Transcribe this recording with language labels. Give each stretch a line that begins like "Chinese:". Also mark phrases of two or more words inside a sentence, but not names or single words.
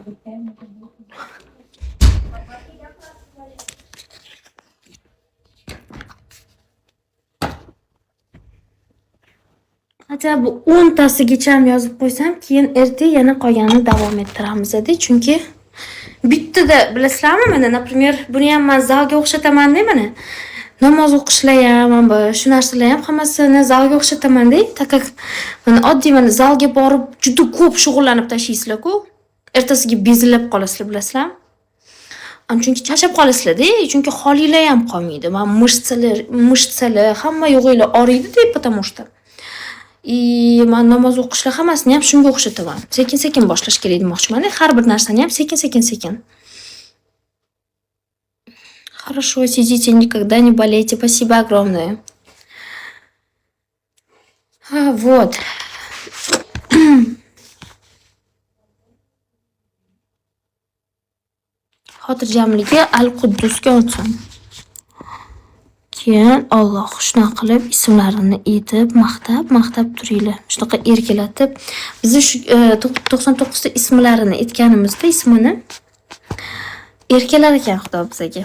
Uzbek: Acha bu 10 tasigacha ham yozib qo'ysam, keyin erta yana qolganini davom ettiramiz-da, chunki bittada bilasizlarmi, mana, например, buni ham men zalga o'xshataman-da, mana. Namoz o'qishlar ham, shu narsalar ham hammasini zalga o'xshataman-da,
Russian: так как
Uzbek: mana oddiy mana zalga borib juda ko'p shug'ullanib tashlaysizlar-ku, ertasiga bezilib qolasizlar, bilasizlarmi? Chunki charchab qolasizlar-da, chunki holinglar ham qolmaydi. Men mышцаlar hamma yo'g'inglar oriydi-da,
Russian: потому что
Uzbek: men namoz o'qishlar hammasini ham shunga o'xshataman. Sekin-sekin boshlash kerak demoqchiman. Har bir narsani ham sekin.
Russian: Хорошо, сидите, никогда не болейте. Спасибо огромное. Вот.
Uzbek: Xotirjamligi Al-Quddusga o'tsin. Keyin Alloh shunaqa qilib ismlarini aytib, maqtab turinglar. Shunaqa erkalatib, biz shu 99 ta ismlarini aytganimizda ismini erkalar ekan Xudo bizga.